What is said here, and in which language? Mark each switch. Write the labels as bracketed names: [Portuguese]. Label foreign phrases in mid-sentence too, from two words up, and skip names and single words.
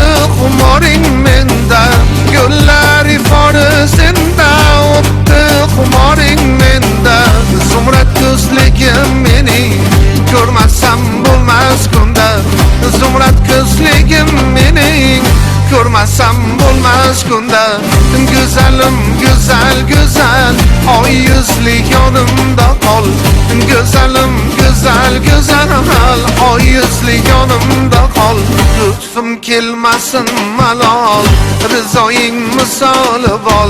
[Uzbek] xumoring menda, gullar forusunda o'tdi xumoring menda. Zumrad ko'zligim mening, ko'rmasam bo'lmas kunda. Zumrad ko'zligim mening, ko'rmasam bo'lmas kunda. [Turkish] Güzelim güzel güzel, [Uzbek] oy yüzlü yonimda qol. [Turkish] Güzelim güzel güzel, [Uzbek] oy yüzlü yonimda qol. Lütfum kelmasin malol, rizoying misoli bol.